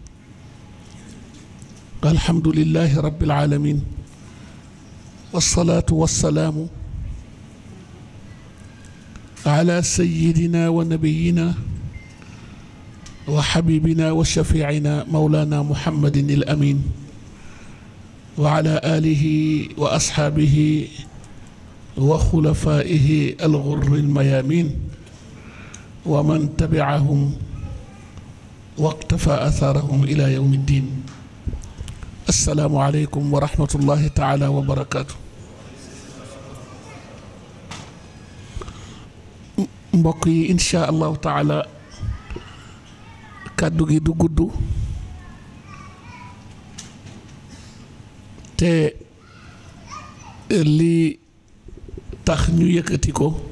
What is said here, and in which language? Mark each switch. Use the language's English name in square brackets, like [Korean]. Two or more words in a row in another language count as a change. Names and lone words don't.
[Arabic] الحمد لله رب العالمين والصلاة والسلام على سيدنا ونبينا وحبيبنا وشفيعنا مولانا محمد الأمين وعلى آله وأصحابه وخلفائه الغر الميامين ومن تبعهم واقتفى أثارهم إلى يوم الدين. السلام عليكم ورحمة الله تعالى وبركاته. [Wolof] mbokk yi [Arabic] إن شاء الله تعالى [Wolof] kàddu gi du gudd te li tax ñu yëkkati ko